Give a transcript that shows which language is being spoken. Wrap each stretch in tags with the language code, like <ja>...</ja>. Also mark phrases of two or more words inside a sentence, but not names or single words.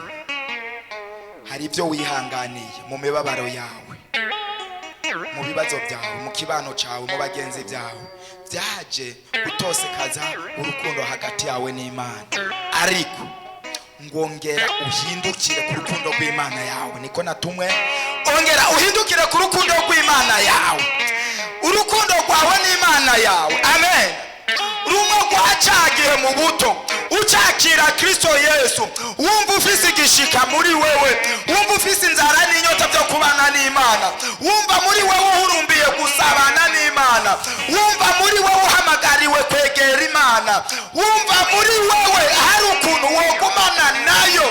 <rn>Hari ibyo wihanganiye mu mibabaro yawe, mu bibazo byawe, mu kibano cyawe, mu bagenzi byawe, byaje gutosekaza urukundo hagati yawe n'Imana. Ariko ngongera uhindukire ku rukundo rw'Imana yawe, niko natumwe. Ongera uhindukire ku rukundo rw'Imana yawe, urukundo rwawe n'Imana yawe, amen. Rumwe rwacagiye mu buto ucakira Kristo Yesu, wumva ufise igishika muri wewe, wumva ufise inzara n'inyota byo kubana n'Imana, wumva muri wewe uhurumbiye gusabana n'Imana, wumva muri wewe uhamagariwe kwegera Imana, wumva muri wewe hari ukuntu wogumana nayo.</rn>